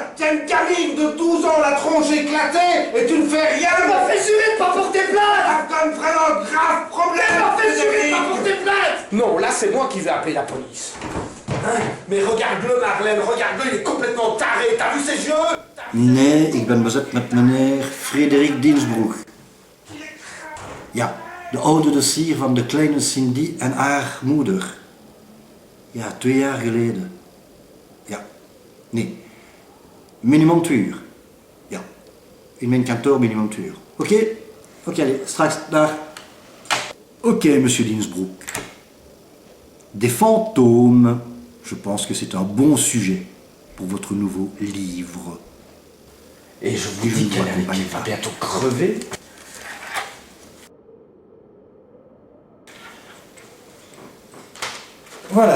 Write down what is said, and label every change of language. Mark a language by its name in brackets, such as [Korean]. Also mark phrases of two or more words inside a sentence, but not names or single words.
[French] T'as une gamine de 12 ans, la tronche éclatée, et tu ne fais rien. Elle m'a fait jurer de pas porter plainte! T'as un vraiment grave problème. Elle m'a fait jurer de pas porter plainte! Non, là c'est moi qui vais appeler la police. Hein? Mais regarde-le Marlène, regarde-le, il est complètement taré, t'as vu ses yeux? [Dutch] Nee, ik ben bezet met meneer Frederik Diensbroek. Ja, de oude dossier van de kleine Cindy en haar moeder. Ja, 2 jaar geleden. Ja, nee, minimum 2 uur. Ja, in mijn kantoor binnen een uur. Oké? Oké, allez, straks, dag. Oké, [French] monsieur Dinsbroek. Des fantômes. Je pense que c'est un bon sujet pour votre nouveau livre. Et je vous dis qu'elle va bientôt crever. Voilà.